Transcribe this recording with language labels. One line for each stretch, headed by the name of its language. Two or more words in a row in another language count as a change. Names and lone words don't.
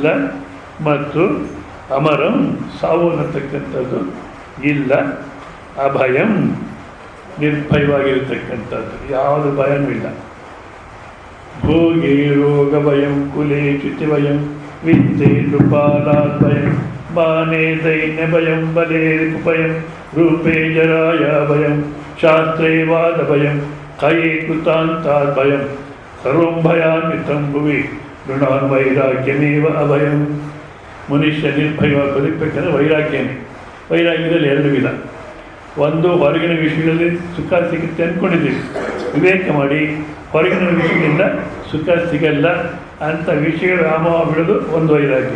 Kannada: ಮತ್ತು ಅಮರಂ, ಸಾವು ಅನ್ನತಕ್ಕಂಥದ್ದು ಇಲ್ಲ. ಅಭಯಂ, ನಿರ್ಭಯವಾಗಿರತಕ್ಕಂಥದ್ದು, ಯಾವುದು ಭಯನೂ ಇಲ್ಲ.
Sanskrit: ಭೋಗೇ ರೋಗ ಭಯಂ ಕುಲೇ ಚ್ಯುತಿ ಭಯಂ ವಿದ್ಯೆ ನೃಪಾಲಾದ್ಭಯಂ ಮಾನೇ ದೈನ್ಯ ಭಯಂ ಬಲೇ ಭಯಂ ರೂಪೇ ಜರಾಯ ಭಯಂ ಶಾಸ್ತ್ರೇ ವಾದ ಭಯಂ ಕಯೇ ಕೃತಾಂತಾದ್ ಭಯಂ ಸರ್ವಂ ಭಯಾನ್ವಿತಂ ಭುವಿ ಋಣಾನ್ ವೈರಾಗ್ಯಮೇವ ಅಭಯಂ.
Kannada: ಮನುಷ್ಯ ನಿರ್ಭಯವಾಗಿ ಬದುಕಬೇಕಾದ್ರೆ ವೈರಾಗ್ಯನೇ. ವೈರಾಗ್ಯದಲ್ಲಿ 2 ವಿಧ. ಒಂದು, ಹೊರಗಿನ ವಿಷಯಗಳಲ್ಲಿ ಸುಖ ಸಿಗುತ್ತೆ ಅಂದ್ಕೊಂಡಿದ್ದೀವಿ, ವಿವೇಕ ಮಾಡಿ ಹೊರಗಿನ ವಿಷಯದಿಂದ ಸುಖ ಸಿಗಲ್ಲ ಅಂತ ವಿಷಯಗಳ ವ್ಯಾಮೋಹ ಬಿಡೋದು ಒಂದು ವೈರಾಗ್ಯ.